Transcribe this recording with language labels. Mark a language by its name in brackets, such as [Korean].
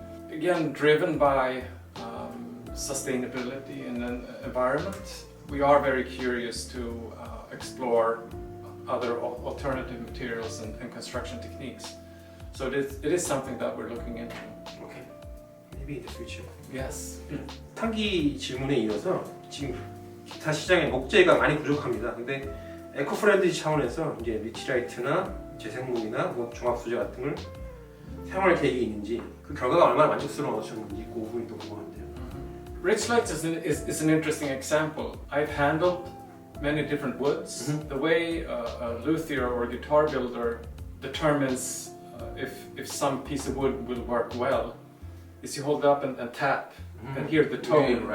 [English] Again, driven by sustainability and environment, we are very curious to explore other alternative materials and construction techniques. So it is something that we're looking into. Okay. Maybe in the future. Yes. [Korean] 상기 질문에 이어서 지금 기타시장에 목재가 많이 부족합니다. 근데 에코 프렌들리 차원에서 이제 리치라이트나 재생목이나 뭐 중합소재 같은 걸 사용할 계획이 있는지 그 결과가 얼마나 만족스러웠는지 그 부분이 또 궁금한데요. [English] Lichilaite is an interesting example. I've handled many different woods. The way a luthier or guitar builder determines if some piece of wood will work well is you hold it up and tap and hear the tone.